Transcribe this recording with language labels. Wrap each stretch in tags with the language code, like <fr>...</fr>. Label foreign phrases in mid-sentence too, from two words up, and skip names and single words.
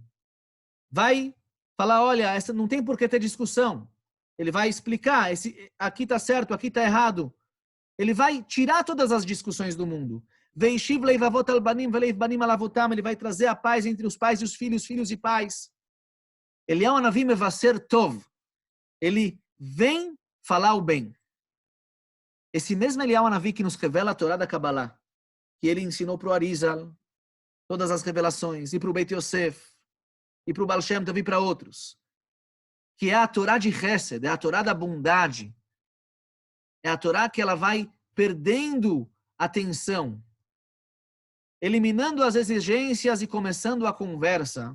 <pt>Vai falar, olha, essa não tem por que ter discussão. Ele vai explicar, aqui está certo, aqui está errado. Ele vai tirar todas as discussões do mundo. Ele vai trazer a paz entre os pais e os filhos, filhos e pais.</pt> <he>אליהו הנביא מבשר טוב.</he> <pt>Ele vem falar o bem. Esse mesmo Eliyahu Hanavi que nos revela a Torá da Kabbalah, que ele ensinou para o Arizal, todas as revelações, e para o Beit Yosef, e para o Baal Shem Tov e para outros, que é a Torá de Chesed, é a Torá da bondade, é a Torá que ela vai perdendo a tensão, eliminando as exigências e começando a conversa.</pt>